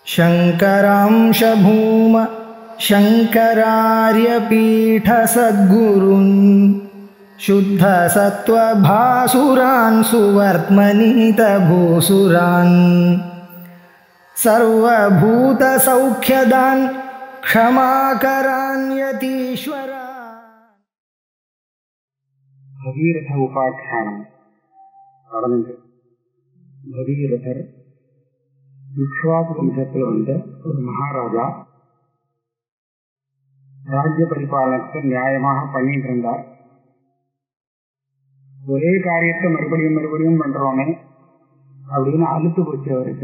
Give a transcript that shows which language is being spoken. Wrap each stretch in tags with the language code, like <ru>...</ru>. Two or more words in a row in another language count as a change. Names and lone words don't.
<sa>शङ्करांश भूम शङ्करार्यपीठसद्गुरून् शुद्धसत्त्वभासुरान् सुवर्त्मनीतभूसुरान् सर्वभूतसौख्यदान् क्षमाकरान् यतीश्वरा। भगीरथ उपाख्यानम</sa> <ta>11 भगीरथர் இக்ஷ்வாகு வம்சத்தில் வந்த ஒரு மகாராஜா ராஜ்ய பரிபாலனத்தை நியாயமாக பண்ணிட்டு இருந்தார். ஒரே காரியத்தை மறுபடியும் பண்றோமே அப்படின்னு அழுத்து போச்சு அவருக்கு.</ta>